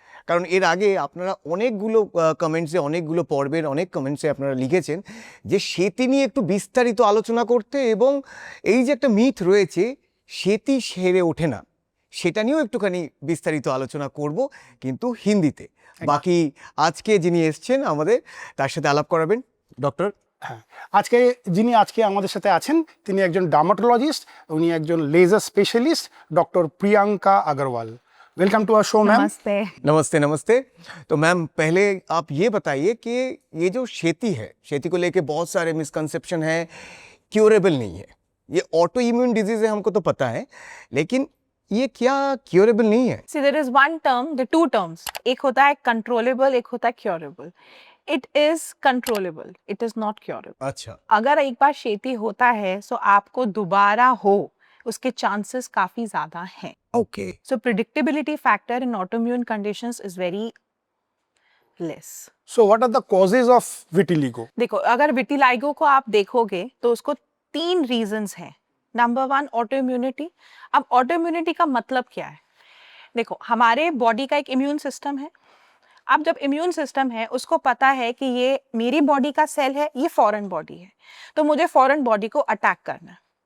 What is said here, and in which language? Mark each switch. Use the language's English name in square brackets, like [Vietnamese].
[Bangla] কারণ এর আগে আপনারা অনেকগুলো কমেন্টসে, অনেকগুলো পর্বের অনেক কমেন্টসে আপনারা লিখেছেন যে সেতি নিয়ে একটু বিস্তারিত আলোচনা করতে, এবং এই যে একটা মিথ রয়েছে সেতি সেরে ওঠে না, সেটা নিয়েও একটুখানি বিস্তারিত আলোচনা করব, কিন্তু হিন্দিতে। বাকি আজকে যিনি এসছেন আমাদের তার সাথে আলাপ করাবেন ডক্টর। হ্যাঁ, যিনি আজকে আমাদের সাথে আছেন তিনি একজন ডার্মাটোলজিস্ট, উনি একজন laser specialist, doctor Priyanka Agarwal. [English] Welcome to our show ma'am. [Hindi] नमस्ते। तो मैम पहले आप ये बताइए कि ये जो क्षेति है, क्षेति को लेके बहुत सारे मिसकंसेप्शन हैं, क्योरेबल नहीं है, ये ऑटो इम्यून डिजीज है हमको तो पता है, लेकिन ये क्या क्योरेबल नहीं है? [English] See, there is one term, the two terms. [Hindi] एक होता है controllable, एक होता है curable. [English] It is controllable, it is not curable. [Hindi] अच्छा, अगर एक बार क्षेति होता है तो आपको दोबारा हो उसके चांसेस काफी ज्यादा हैं। Okay. [English] So predictability factor in autoimmune conditions is very less. So what are the causes of vitiligo? [Hindi] देखो, अगर विटिलाइगो को आप देखोगे तो उसको 3 रीजंस हैं। Number 1, autoimmunity. अब ऑटोइम्यूनिटी का मतलब क्या है? देखो, हमारे बॉडी का एक इम्यून सिस्टम है। अब जब इम्यून सिस्टम है, उसको पता है कि ये मेरी बॉडी का सेल है, ये फॉरेन बॉडी है, तो मुझे फॉरेन बॉडी को अटैक करना है।